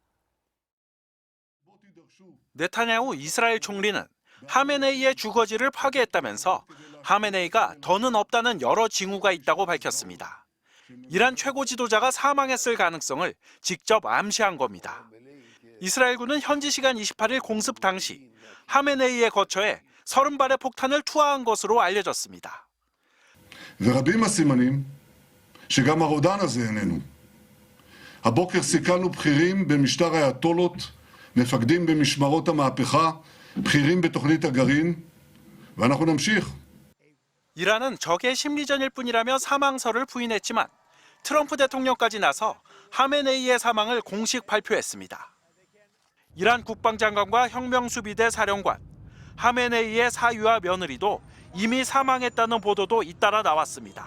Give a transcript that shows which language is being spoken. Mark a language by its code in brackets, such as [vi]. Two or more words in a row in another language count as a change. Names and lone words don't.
[ko] 네타냐후 이스라엘 총리는 하메네이의 주거지를 파괴했다면서 하메네이가 더는 없다는 여러 징후가 있다고 밝혔습니다. 이란 최고 지도자가 사망했을 가능성을 직접 암시한 겁니다. 이스라엘군은 현지 시간 28일 공습 당시 하메네이의 거처에 30발의 폭탄을 투하한 것으로 알려졌습니다. [he] ורבים הסימנים שגם הרודן הזה איננו. הבוקר סיכלנו בכירים במשטר האייתולות, מפקדים במשמרות המהפכה, בכירים בתוכנית הגרעין, ואנחנו נמשיך. [ko] 이란은 적의 심리전일 뿐이라며 사망설을 부인했지만 트럼프 대통령까지 나서 하메네이의 사망을 공식 발표했습니다. 이란 국방장관과 혁명수비대 사령관, 하메네이의 사위와 며느리도 이미 사망했다는 보도도 잇따라 나왔습니다.